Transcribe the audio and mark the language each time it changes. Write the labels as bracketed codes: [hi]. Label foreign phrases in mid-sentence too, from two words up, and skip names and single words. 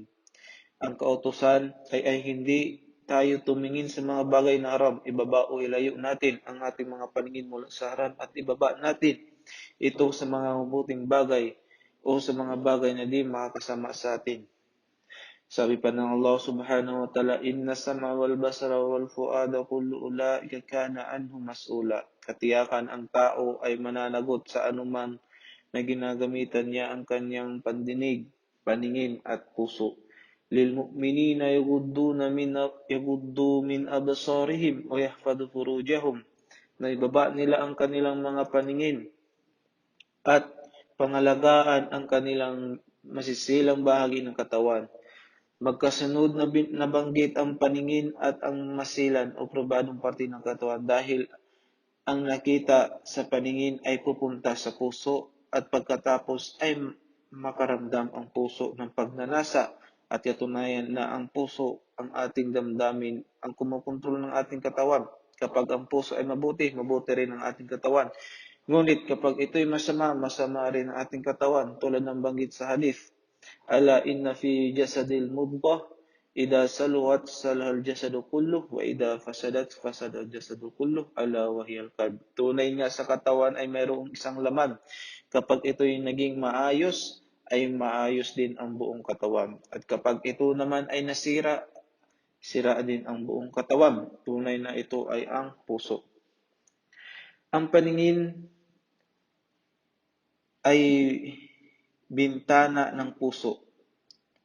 [tl] Ang kautusan ay hindi tayo tumingin sa mga bagay na haram, ibaba o ilayo natin ang ating mga paningin mula sa haram at ibaba natin ito sa mga mabuting bagay o sa mga bagay na di makakasama sa atin. Sabi pa ng Allah [ar] سبحانه وتعالى, "إن السمع والبصر والفؤاد كل أولئك كان عنه مسؤولا." [tl] Katiyakan ang tao ay mananagot sa anuman na ginagamitan niya ang kanyang pandinig, paningin at puso. [ar] للمؤمنين يغضوا من أبصارهم ويحفظوا فروجهم, [tl] na ibaba nila ang kanilang mga paningin at pangalagaan ang kanilang masisilang bahagi ng katawan. Magkasunod na nabanggit ang paningin at ang masilan o probadong parte ng katawan dahil ang nakita sa paningin ay pupunta sa puso at pagkatapos ay makaramdam ang puso ng pagnanasa at katunayan na ang puso ang ating damdamin ang kumukontrol ng ating katawan. Kapag ang puso ay mabuti, mabuti rin ang ating katawan. Ngunit kapag ito'y masama, masama rin ang ating katawan tulad ng banggit sa hadith. [ar] ألا إن في الجسد مضغة إذا صلحت صلح الجسد كله وإذا فسدت فسد الجسد كله ألا وهي القلب. [tl] Tunay nga sa katawan ay mayroong isang laman. Kapag ito'y naging maayos, ay maayos din ang buong katawan. At kapag ito naman ay nasira, sira din ang buong katawan. Tunay na ito ay ang puso. Ang paningin ay bintana ng puso.